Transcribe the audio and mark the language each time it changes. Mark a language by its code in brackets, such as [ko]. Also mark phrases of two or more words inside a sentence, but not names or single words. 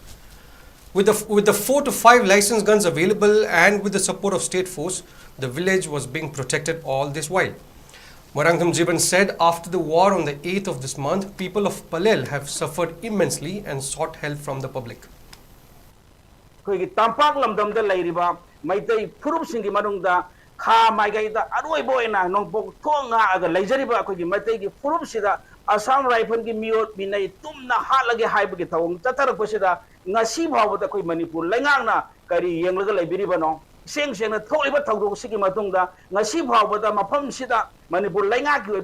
[en] With the 4 to 5 licensed guns available and with the support of state force, the village was being protected all this while. 𝐿𝐻𝐸𝐻𝐸 said after the war on the 8th of this month, people of Palel have suffered immensely and sought help from the public. [mni] Tampak lamdamda lairiba Meitei furubsingi manungda kha maigaida aroiboina nongpok thonga aga laijariba akogi Meitei gi furubsida Assam Rifle gi miot binai tumna halage haibagi thawong chatarakpasida ngasi bawda koi Manipur laingangna kari yenglaga laibiriba no seng na tholiba thawdok sigi matungda ngasi bawda mafam sida Manipur lainga ki